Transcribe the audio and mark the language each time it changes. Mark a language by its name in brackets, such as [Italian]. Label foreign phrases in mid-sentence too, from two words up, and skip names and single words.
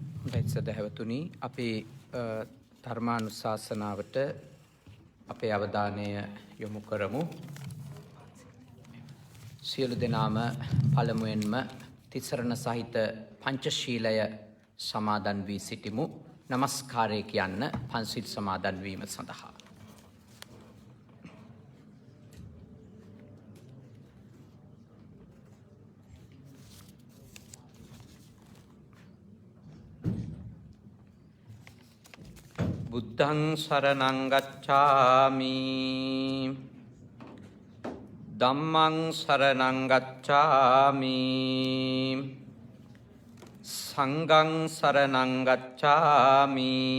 [Sinhala] සදහැවතුනි අපේ ධර්මානුශාසනාවට අපේ අවධානය යොමු කරමු. සියලු දෙනාම පළමුවෙන්ම තිසරණ සහිත පංචශීලය සමාදන් වී සිටිමු. නමස්කාරය කියන්න පන්සිල් සමාදන් වීම සඳහා. [Pali] බුද්ධං සරණං ගච්ඡාමි ධම්මං සරණං ගච්ඡාමි සංඝං සරණං ගච්ඡාමි